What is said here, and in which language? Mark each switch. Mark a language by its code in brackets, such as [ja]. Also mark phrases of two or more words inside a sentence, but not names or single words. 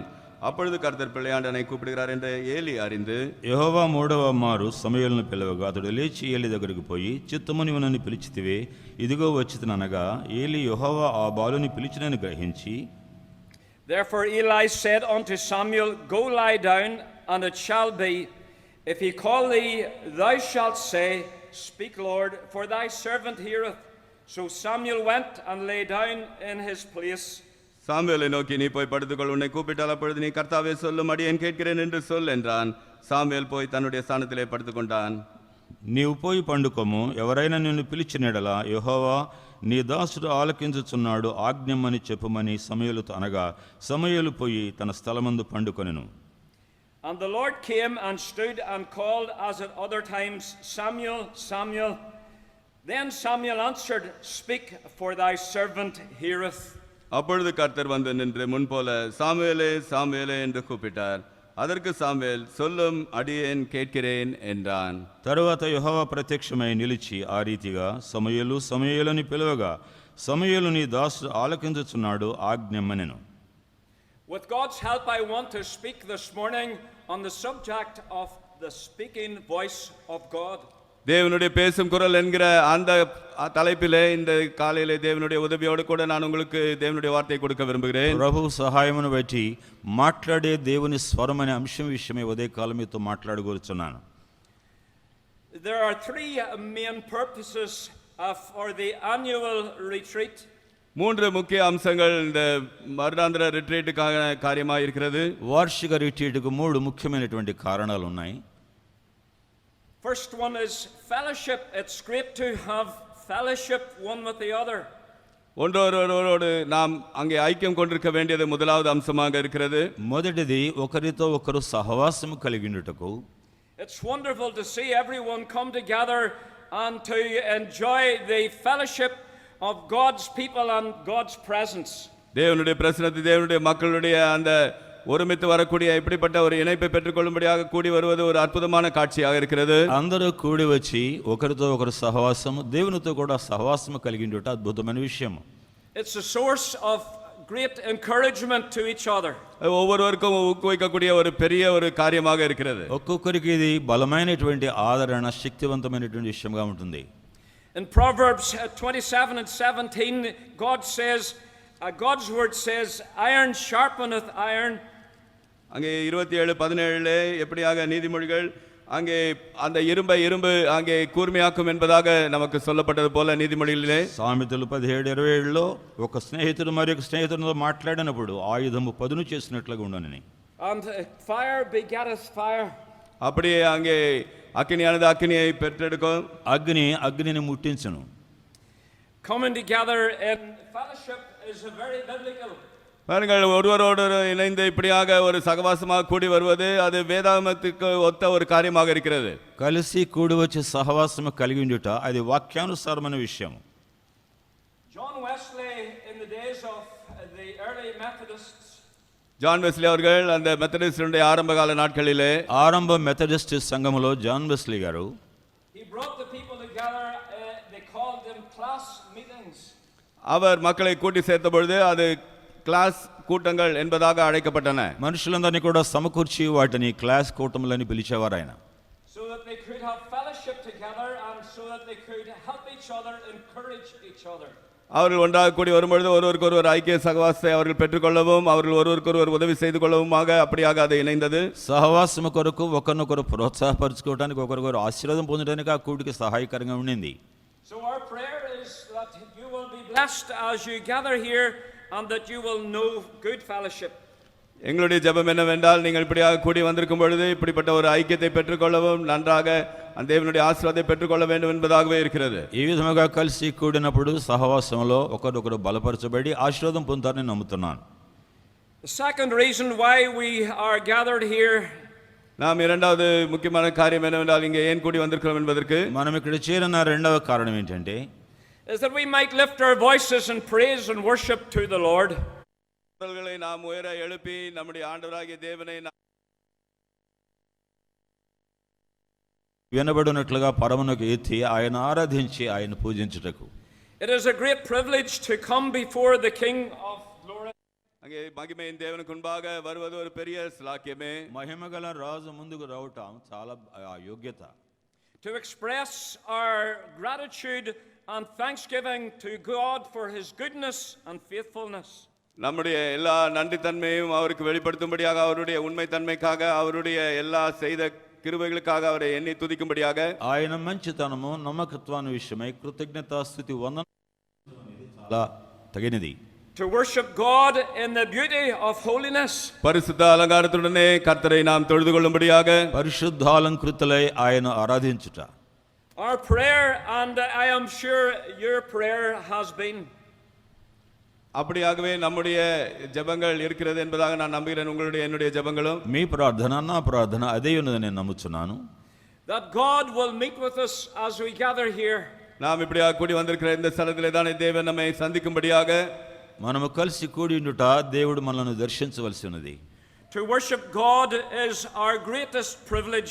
[ta] அப்பொழுது கர்த்தர் பிள்ளையாண்டனை கூப்பிடுகிறார் என்று ஏலி அறிந்து, [te] యెహోవా మూడవ మారు సమూయేలును పిలవగా అతడు లేచి ఏలి దగ్గరికి పోయి, చిత్తము నీవు నన్ను పిలిచితివే, ఇదిగో వచ్చితననగా ఏలి యెహోవా ఆ బాలుని పిలిచినని గ్రహించి, [en] Therefore Eli said unto Samuel, Go lie down, and it shall be, if he call thee, thou shalt say, Speak, Lord, for thy servant heareth. So Samuel went and lay down in his place. [ta] சாமுவேலை நோக்கி, நீ போய் படுத்துக்கொள், உன்னை கூப்பிட்டால் அப்பொழுது நீ, கர்த்தாவே சொல்லும், அடியேன் கேட்கிறேன் என்று சொல் என்றான். சாமுவேல் போய் தன்னுடைய ஸ்தானத்திலே படுத்துக்கொண்டான். [te] నీవు పోయి పండుకొము, ఎవరైనా నిన్ను పిలిచినెడలా యెహోవా నీ దాసుడు ఆలకించుచున్నాడు, ఆజ్ఞమ్మని చెప్పుమని సమూయేలుతో అనగా, సమూయేలు పోయి తన స్థలమందు పండుకొనెను. [en] And the Lord came and stood and called as at other times, Samuel, Samuel. Then Samuel answered, Speak, for thy servant heareth. [ta] அப்பொழுது கர்த்தர் வந்து நின்று முன்போல, சாமுவேலே, சாமுவேலே என்று கூப்பிட்டார். அதற்கு சாமுவேல், சொல்லும், அடியேன் கேட்கிறேன் என்றான். [te] తరువాత యెహోవా ప్రత్యక్షమై నిలిచి ఆ రీతిగా, సమూయేలు, సమూయేలు అని పిలవగా, సమూయేలు నీ దాసుడు ఆలకించుచున్నాడు, ఆజ్ఞమ్మనెను. [en] With God's help, I want to speak this morning on the subject of the speaking voice of God. [ta] தேவனுடைய பேசும் குரல் என்கிற அந்த தலைப்பிலே இந்த காலையிலே தேவனுடைய உதவியோடு கூட நான் உங்களுக்கு தேவனுடைய வார்த்தையை கொடுக்க விரும்புகிறேன். [te] ప్రభు సహాయమును బట్టి మాట్లాడే దేవుని స్వరం అనే అంశం విషయమై ఉదయకాలం మీతో మాట్లాడగోరుచున్నాను. [en] There are three main purposes for the annual retreat. [ta] மூன்று முக்கிய அம்சங்கள் இந்த வருடாந்திர ரிட்ரீட்டுக்காக காரியமாக இருக்கிறது. [te] వార్షిక రిట్రీట్కు మూడు ముఖ్యమైనటువంటి కారణాలు ఉన్నాయి. [en] First one is fellowship. It's great to have fellowship one with the other. [ta] ஒன்றோடு நாம் அங்கே ஐக்கியம் கொண்டிருக்க வேண்டியது முதலாவது அம்சமாக இருக்கிறது. [te] మొదటిది ఒకరితో ఒకరు సహవాసము కలిగినట్టుకు. [en] It's wonderful to see everyone come together and to enjoy the fellowship of God's people and God's presence. [ta] தேவனுடைய பிரசன்னத்தை, தேவனுடைய மக்களுடைய அந்த ஒருமித்து வரக்கூடிய இப்படிப்பட்ட ஒரு இணைப்பை பெற்றுக்கொள்ளும்படியாக கூடி வருவது ஒரு அற்புதமான காட்சியாக இருக்கிறது. [te] అందరూ కూడి వచ్చి ఒకరితో ఒకరు సహవాసము, దేవునితో కూడా సహవాసము కలిగిండుట అద్భుతమైన విషయము. [en] It's a source of great encouragement to each other. [ta] ஒவ்வொருவருக்கும் ஊக்குவிக்கக்கூடிய ஒரு பெரிய ஒரு காரியமாக இருக்கிறது. [te] ఒక్కొక్కరికి ఇది బలమైనటువంటి ఆదరణ, శక్తివంతమైనటువంటి విషయంగా ఉంటుంది. [en] In Proverbs 27 and 17, God's word says, iron sharpeneth iron. [ta] அங்கே 27:17 எப்படியாக நீதிமொழிகள் அங்கே அந்த இரும்பு அங்கே கூர்மையாக்கும் என்பதாக நமக்கு சொல்லப்பட்டது போல நீதிமொழிகளிலே [te] సామెతలు 17:27లో ఒక స్నేహితుడు మరొక స్నేహితుడితో మాట్లాడినప్పుడు ఆయుధము పదును చేసినట్లుగా ఉండనని. [en] And fire begetteth fire. [ta] அப்படியே அங்கே அக்கினியானது அக்கினியை பெற்றெடுக்கும், [te] అగ్నిని ముట్టించును. [en] Coming together in fellowship is a very biblical. [ta] பாருங்கள், ஒருவரோடு இணைந்து இப்படியாக ஒரு சகவாசமாக கூடி வருவது அது வேதாகமத்துக்கு ஒத்த ஒரு காரியமாக இருக்கிறது. [te] కలిసి కూడి వచ్చి సహవాసము కలిగి ఉండుట అది వాక్యానుసారమైన విషయం. [en] John Wesley, in the days of the early Methodists, [ta] ஜான் வெஸ்லி அவர்கள் அந்த மெத்தடிஸ்டுடைய ஆரம்பகால நாட்களிலே [te] ఆరంభ మెథడిస్ట్ సంఘములో జాన్ వెస్లీ గారు [en] he brought the people together. They called them class meetings. [ta] அவர் மக்களை கூட்டி சேர்த்த பொழுது அது கிளாஸ் கூட்டங்கள் என்பதாக அழைக்கப்பட்டன. [te] మనుషులందరినీ కూడా సమకూర్చి వాటిని క్లాస్ కూటములని పిలిచేవారు ఆయన. [en] So that they could have fellowship together and so that they could help each other, encourage each other. [ta] அவர்கள் ஒன்றாக கூடி வரும்பொழுது ஒருவருக்கு ஒருவர் ஐக்கிய சகவாசத்தை அவர்கள் பெற்றுக்கொள்ளவும் அவர்கள் ஒருவருக்கு ஒருவர் உதவி செய்து கொள்ளவுமாக அப்படியாக அது இணைந்தது. [te] సహవాసము కొరకు ఒకరినొకరు ప్రోత్సాహపరచుకోవడానికి ఒకరికొకరు ఆశీర్వాదం పొందడానికి ఆ కూడికి సహాయకరంగా ఉండింది. [en] So our prayer is that you will be blessed as you gather here and that you will know good fellowship. [ta] எங்களுடைய ஜெபம் என்னவென்றால் நீங்கள் இப்படியாக கூடி வந்திருக்கும் பொழுது இப்படிப்பட்ட ஒரு ஐக்கியத்தை பெற்றுக்கொள்ளவும் நன்றாக அந்த தேவனுடைய ஆசீர்வாதத்தை பெற்றுக்கொள்ள வேண்டும் என்பதாகவே இருக்கிறது. [te] ఈ విధముగా కలిసి కూడినప్పుడు సహవాసంలో ఒకరొకరు బలపరచబడి ఆశీర్వాదం పొందుతారని నమ్ముతున్నాను. [en] The second reason why we are gathered here [ta] நாம் இரண்டாவது முக்கியமான காரியம் என்னவென்றால் இங்கே ஏன் கூடி வந்திருக்கிறோம் என்பதற்கு [te] మనం ఇక్కడ చేరిన రెండవ కారణం ఏంటంటే [en] is that we might lift our voices in praise and worship to the Lord. [ta] குரல்களை நாம் உயர எழுப்பி நம்முடைய ஆண்டவராகிய தேவனை [te] వినబడినట్లుగా పరమునకు ఎత్తి ఆయన ఆరాధించి ఆయన పూజించుటకు. [en] It is a great privilege to come before the King of glory. [ta] அங்கே மகிமையின் தேவனுக்கு முன்பாக வருவது ஒரு பெரிய ஸ்லாக்கியமே. [te] మహిమగల రాజు ముందుకు రావటం చాలా యోగ్యత. [en] To express our gratitude and thanksgiving to God for his goodness and faithfulness. [ta] நம்முடைய எல்லா நன்றித்தன்மையும் அவருக்கு வெளிப்படுத்தும்படியாக அவருடைய உண்மைத்தன்மைக்காக அவருடைய எல்லா செய்த கிருபைகளுக்காக அவரை எண்ணி துதிக்கும்படியாக [te] ఆయన మంచితనము నమ్మకత్వాన్ని విషయమై కృతజ్ఞతాస్తుతి వందనం చాలా తగినది. [en] To worship God in the beauty of holiness. [ta] பரிசுத்த அலங்காரத்துடனே கர்த்தரை நாம் தொழுது கொள்ளும்படியாக [te] పరిశుద్ధాలంకృతులై ఆయన ఆరాధించుట. [en] Our prayer, and I am sure your prayer has been, [ta] அப்படியாகவே நம்முடைய ஜெபங்கள் இருக்கிறது என்பதாக நான் நம்புகிறேன். உங்களுடைய என்னுடைய ஜெபங்களும் [te] మీ ప్రార్థన నా ప్రార్థన అదే ఉన్నదని నేను నమ్ముచున్నాను. [en] that God will meet with us as we gather here. [ta] நாம் இப்படியாக கூடி வந்திருக்கிற இந்த ஸ்தலத்திலே தான் தேவன் நம்மை சந்திக்கும்படியாக [te] మనము కలిసి కూడి ఉండుట దేవుడు మనల్ని దర్శించవలసి ఉన్నది. [en] To worship God is our greatest privilege.